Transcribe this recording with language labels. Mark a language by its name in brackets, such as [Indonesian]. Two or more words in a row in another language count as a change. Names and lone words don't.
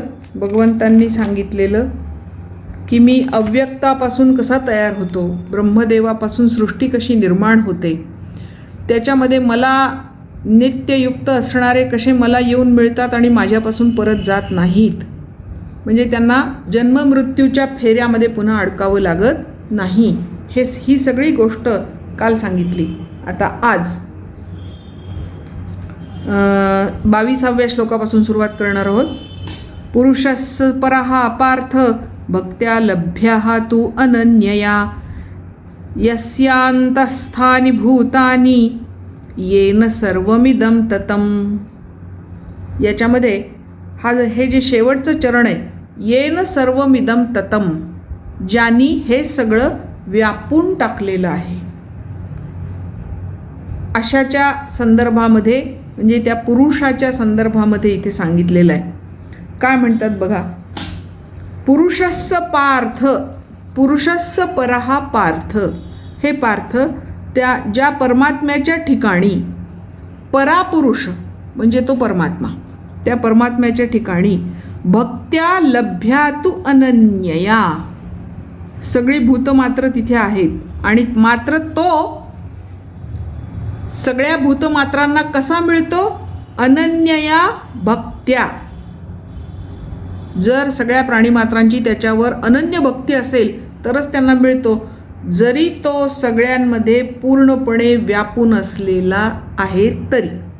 [Marathi] भगवंतांनी सांगितलेलं की मी अव्यक्तापासून कसा तयार होतो, ब्रह्मदेवापासून सृष्टी कशी निर्माण होते, त्याच्यामध्ये मला नित्ययुक्त असणारे कसे मला येऊन मिळतात आणि माझ्यापासून परत जात नाहीत. म्हणजे त्यांना जन्ममृत्यूच्या फेऱ्यामध्ये पुन्हा अडकावं लागत नाही. ही सगळी गोष्ट काल सांगितली. आता आज 22व्या श्लोकापासून सुरुवात करणार आहोत. [Sanskrit] पुरुषस्य परः पार्थ भक्त्या लभ्यः तु अनन्यया यस्यांतस्थानि भूतानि येन सर्वमिदं ततं. [Marathi] याच्यामध्ये हे जे शेवटचं चरण आहे, [Sanskrit] येन सर्वमिदं ततं, [Marathi] ज्यांनी हे सगळं व्यापून टाकलेलं आहे, अशाच्या संदर्भामध्ये, म्हणजे त्या पुरुषाच्या संदर्भामध्ये इथे सांगितलेलं आहे. काय म्हणतात बघा. [Sanskrit] पुरुषस्य पार्थ, पुरुषस्य परः पार्थ. [Marathi] हे पार्थ, त्या ज्या परमात्म्याच्या ठिकाणी, परापुरुष म्हणजे तो परमात्मा, त्या परमात्म्याच्या ठिकाणी [Sanskrit] भक्त्या लभ्या तु अनन्यया, [Marathi] सगळी भूतमात्र तिथे आहेत आणि मात्र तो सगळ्या भूतमात्रांना कसा मिळतो? [Sanskrit] अनन्यया भक्त्या. [Marathi] जर सगळ्या प्राणीमात्रांची त्याच्यावर अनन्य भक्ती असेल तरच त्यांना मिळतो, जरी तो सगळ्यांमध्ये पूर्णपणे व्यापून असलेला आहे तरी.